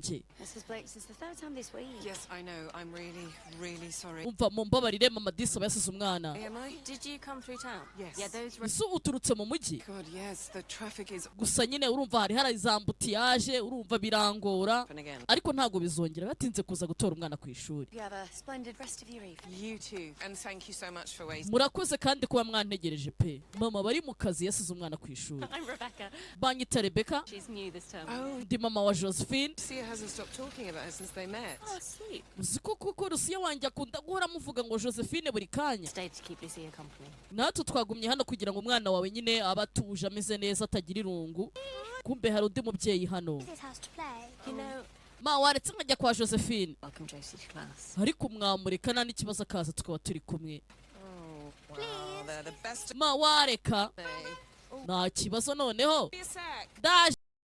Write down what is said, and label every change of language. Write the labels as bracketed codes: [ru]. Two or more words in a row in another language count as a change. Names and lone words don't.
[rw] wanjye. [en] Yes, I know. I'm really, really sorry. [rw] Umva mumbabarire mama Disa yasize umwana. [en] Did you come through town? Yes. Yeah, those [rw] Ese uturutse mu mujyi? [en] God, yes, the traffic is [rw] Gusa nyine urumva hari harazambutiyaje, urumva birangora. Ariko ntago bizongera batinze kuza gutora umwana ku ishuri. [en] You have a splendid rest of your evening. You too. And thank you so much for waiting. [rw] Murakoze kandi kuba mwantegereje pe. Mama bari mu kazi yasize umwana ku ishuri. [en] I'm Rebecca. [rw] Banyita Rebecca. [en] She's new this term. [rw] Ndi mama wa Josephine. [en] Sia hasn't stopped talking about her since they met. Oh, sweet. [rw] Uziko kuko Lucia wanjye akunda guhora muvuga ngo Josephine buri kanya. [en] Stay to keep Lucia company. [rw] Natwe twagumye hano kugira ngo umwana wawe nyine abatuje ameze neza atagira irungu. Kumbe hari undi mubyeyi hano. [en] You know, [rw] Ma waretse nkajya kwa Josephine. [en] welcome Josie to class. [rw] Ariko mwamureka nta n'ikibazo akaza tukaba turi kumwe. [en] Oh, wow, they're the best. [rw] Ma wareka. [en] Hey. [rw] Nta kibazo noneho. [en] Be a sec. [rw] Ndaje.